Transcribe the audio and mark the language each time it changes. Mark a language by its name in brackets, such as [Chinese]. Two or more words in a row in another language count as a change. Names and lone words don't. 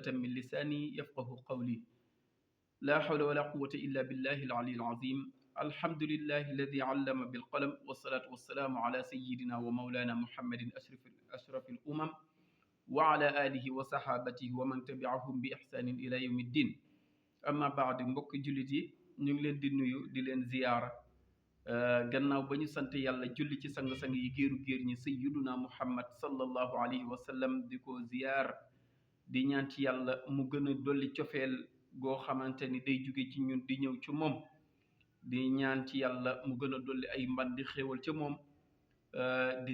[Arabic] من لساني يفقه قولي لا حول ولا قوة إلا بالله العلي العظيم الحمد لله الذي علم بالقلم والصلاة والسلام على سيدنا ومولانا محمد أشرف الأمم وعلى آله وصحابته ومن تبعهم بإحسان إلى يوم الدين أما بعد [Wolof] mbokk jullit yi ñu ngi leen di nuyu di leen ziyaara gannaaw ba ñu sant yàlla julli ci sang-sang yi géer ñi [Arabic] سيدنا محمد صلى الله عليه وسلم [Wolof] di ko ziyaar di ñaan ci yàlla mu gën a dolli cofeel goo xamante ni day jóge ci ñun di ñëw ci moom di ñaan ci yàlla mu gën a dolli ay mban di xéewal ca moom di